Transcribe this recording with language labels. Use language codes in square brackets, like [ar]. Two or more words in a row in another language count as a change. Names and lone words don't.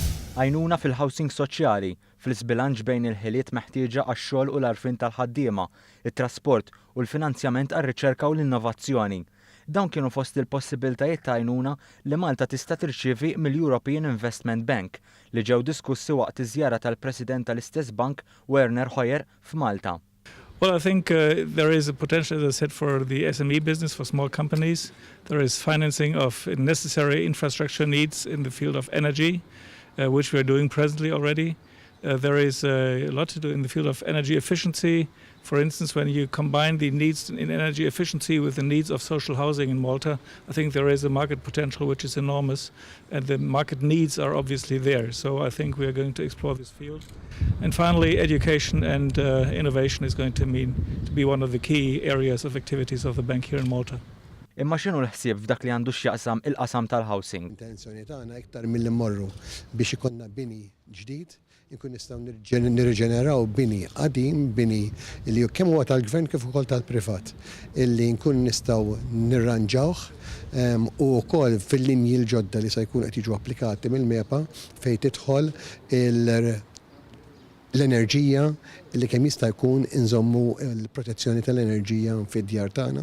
[mt] Għajnuna fil-housing soċjali, fl-isbilanċ bejn il-ħiliet meħtieġa għax-xogħol u l-għarfien tal-ħaddiema, it-trasport u l-finanzjament għar-riċerka u l-innovazzjoni. Dawn kienu fost il-possibiltajiet ta' għajnuna li Malta tista' tirċievi mill-European Investment Bank li ġew diskussi waqt iż-żjara tal-President tal-istess bank Werner Hoyer f'Malta. [en] Well, I think there is a potential, as I said, for the SME business, for small companies. There is financing of necessary infrastructure needs in the field of energy, which we are doing presently already. There is a lot to do in the field of energy efficiency. For instance, when you combine the needs in energy efficiency with the needs of social housing in Malta, I think there is a market potential which is enormous, and the market needs are obviously there. So I think we are going to explore this field. And finally, education and innovation is going to be one of the key areas of activities of the bank here in Malta. [mt] Imma x'inhu l-ħsieb f'dak li għandu x'jaqsam il-qasam tal-housing? Intenzjoni tagħna iktar milli mmorru biex ikollna bini ġdid, inkun nistgħu nirriġeneraw bini qadim, bini li kemm huwa tal-gvern kif ukoll tal-privat, illi nkun nistgħu nirranġawh u wkoll fil-linji l-ġodda li se jkunu qed jiġu applikati mill-MEPA fejn tidħol l-enerġija li kemm jista' jkun inżommu l-protezzjoni tal-enerġija fid-djar tagħna.